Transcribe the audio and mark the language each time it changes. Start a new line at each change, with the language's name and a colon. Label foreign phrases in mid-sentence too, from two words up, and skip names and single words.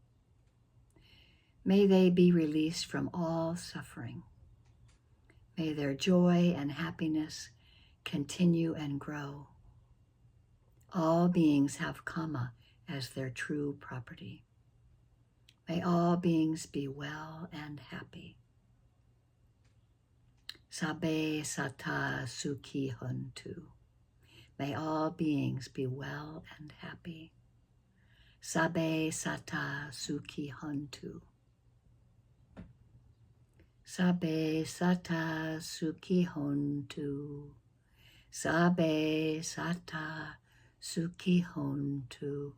English: May they be released from all suffering. May their joy and happiness continue and grow. All beings have Kama as their true property. May all beings be well and happy.
Pali: Sabbe sata sukhi hontu.
English: May all beings be well and happy.
Pali: Sabbe sata sukhi hontu. Sabbe sata sukhi hontu. Sabbe sata sukhi hontu.